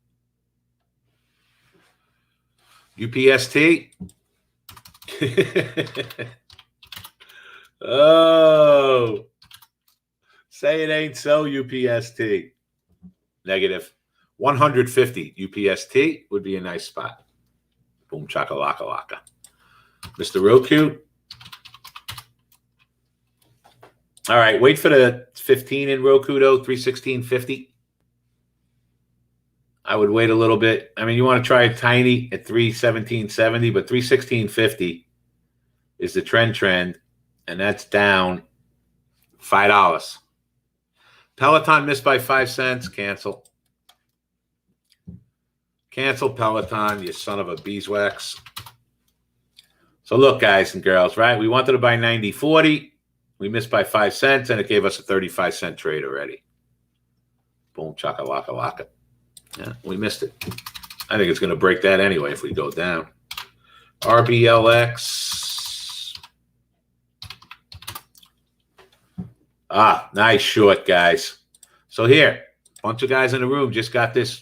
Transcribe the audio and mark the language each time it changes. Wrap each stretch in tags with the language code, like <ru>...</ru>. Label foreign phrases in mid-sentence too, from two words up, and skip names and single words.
<en>UPST. Oh. Say it ain't so, UPST. Negative. 150 UPST would be a nice spot. Boom, chaka-laka-laka. Mr. Roku. All right, wait for the 15 in Roku, though, 316.50. I would wait a little bit. I mean, you want to try it tiny at 317.70, but 316.50 is the trend, and that's down $5. Peloton missed by 5 cents. Cancel. Cancel Peloton, you son of a beeswax. So look, guys and girls, right? We wanted to buy 90.40. We missed by 5 cents, and it gave us a 35-cent trade already. Boom, chaka-laka-laka. Yeah, we missed it. I think it's going to break that anyway if we go down. RBLX. Ah, nice short, guys. So here, a bunch of guys in the room just got this.</en>